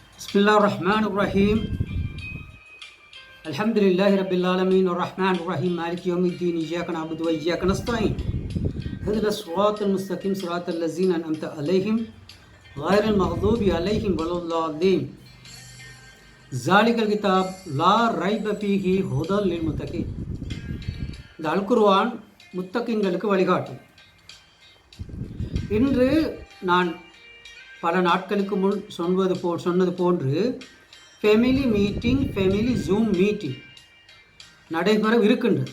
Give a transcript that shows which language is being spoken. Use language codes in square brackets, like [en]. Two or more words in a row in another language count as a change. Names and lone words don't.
[ar] بسم الله الرحمن الرحيم. الحمد لله رب العالمين الرحمن الرحيم مالك يوم الدين إياك نعبد وإياك نستعين. اهدنا الصراط المستقيم صراط الذين أنعمت عليهم غير المغضوب عليهم ولا الضالين. ذلك الكتاب لا ريب فيه هدى للمتقين. [ta] இந்த அல் குர்ஆன் முத்தகின்களுக்கு வழிகாட்டும். இன்று நான் பல நாட்களுக்கு முன் சொன்னது போன்று [en] family meeting, family Zoom meeting [ta] நடைபெற இருக்கின்றது.